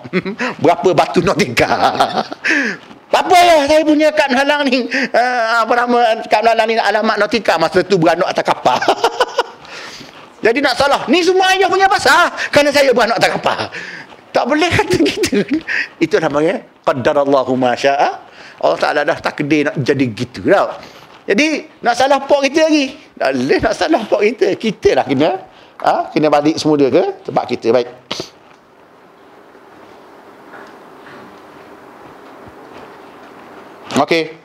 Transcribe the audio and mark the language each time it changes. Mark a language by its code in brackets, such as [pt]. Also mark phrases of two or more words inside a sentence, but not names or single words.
[ms] Berapa batu nautika. Apa ya saya punya kad halang ni. Apa nama kad halang ni alamat nautika masa tu beranok atas kapal. Jadi nak salah. Ni semua ayah punya pasal. Kerana saya beranok atas kapal. Tak boleh kata gitu. Itu namanya [ar] قدر الله ما شاء. [ms] Allah Taala dah takdir nak jadi gitu tau. Jadi nak salah pok kita lagi. Tak boleh nak salah pok kita. Kita lah kena balik semula ke tempat kita. Baik. Okey.